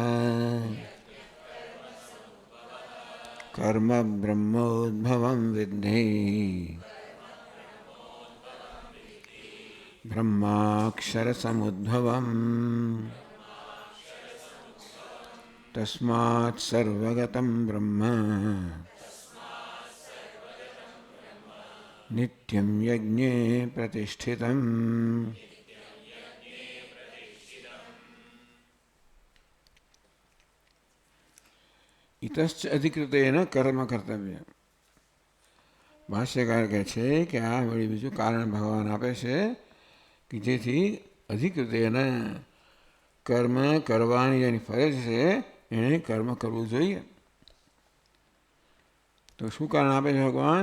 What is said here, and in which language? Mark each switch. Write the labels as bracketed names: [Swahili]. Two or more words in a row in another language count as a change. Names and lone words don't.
[Sanskrit] कर्म ब्रह्मोद्भवं विद्धि ब्रह्माक्षरसमुद्भवम् तस्मात् सर्वगतं ब्रह्म नित्यं यज्ञे प्रतिष्ठितम्। इतश्च अधिकृतेन कर्म कर्तव्य। [Gujarati] ભાષ્યકાર કહે છે કે આ વળી બીજું કારણ ભગવાન આપે છે કે જેથી અધિકૃત એને કર્મ કરવાની જેની ફરજ છે એણે કર્મ કરવું જોઈએ. તો શું કારણ આપે છે ભગવાન?